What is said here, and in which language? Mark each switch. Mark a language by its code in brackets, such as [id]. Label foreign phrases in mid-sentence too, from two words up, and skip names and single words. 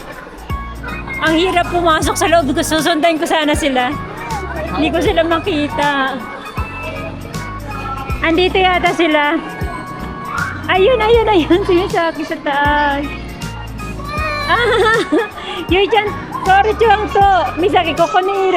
[tl] Ang hirap pumasok sa loob ko. Susundan ko sana sila. Hindi ko sila makita. Andito yata sila. Ayun, ayun, ayun. Sumisaki sa taas. [ja] あ、ゆいちゃん、とおるちゃんとみさき、ここにいる.